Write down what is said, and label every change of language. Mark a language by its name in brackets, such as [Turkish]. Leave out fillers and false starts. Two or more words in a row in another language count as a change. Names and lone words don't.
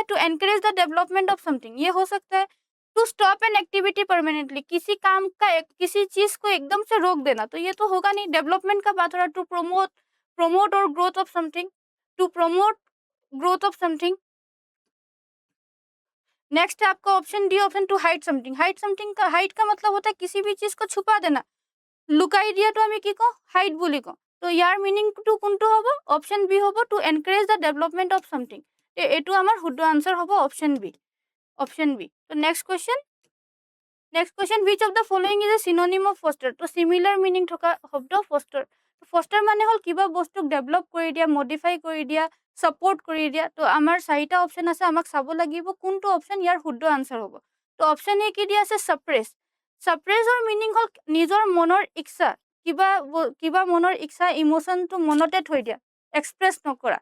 [English] to encourage the development of something, [Hindi] ये हो सकता है। [English] to stop an activity permanently, [Hindi] किसी काम का किसी चीज को एकदम से रोक देना, तो ये तो होगा नहीं। डेवलपमेंट का बात हो रहा है। [English] to promote और growth of something, to promote growth of something. [Hindi] नेक्स्ट है आपका ऑप्शन डी, [English] option to hide something. [Hindi] हाइड का मतलब होता है किसी भी चीज को छुपा देना। [Assamese] লুকাই দিয়াটো আমি কি কওঁ? হাইড বুলি কওঁ। তো ইয়াৰ মিনিংটো কোনটো হ'ব? অপশ্যন বি হ'ব, [English] to encourage the development of something. [Assamese] এইটো আমাৰ শুদ্ধ আনচাৰ হ'ব অপশ্যন বি। অপশ্যন বি। তো নেক্সট কুৱেশ্যন, [English] Which of the following is a synonym of foster. [Assamese] তো [English] similar meaning [Assamese] থকা শব্দ ফষ্টাৰ। ফষ্টাৰ মানে হ'ল কিবা বস্তুক ডেভেলপ কৰি দিয়া, মডিফাই কৰি দিয়া, ছাপৰ্ট কৰি দিয়া। তো আমাৰ চাৰিটা অপশ্যন আছে, আমাক চাব লাগিব কোনটো অপশ্যন ইয়াৰ শুদ্ধ আনচাৰ হ'ব। তো অপশ্যন এ কি দিয়া আছে? ছাপ্ৰেছ। ছাপ্ৰেছৰ মিনিং হ'ল নিজৰ মনৰ ইচ্ছা, কিবা মনৰ ইচ্ছা, ইমোশ্যনটো মনতে থৈ দিয়া, এক্সপ্ৰেছ নকৰা।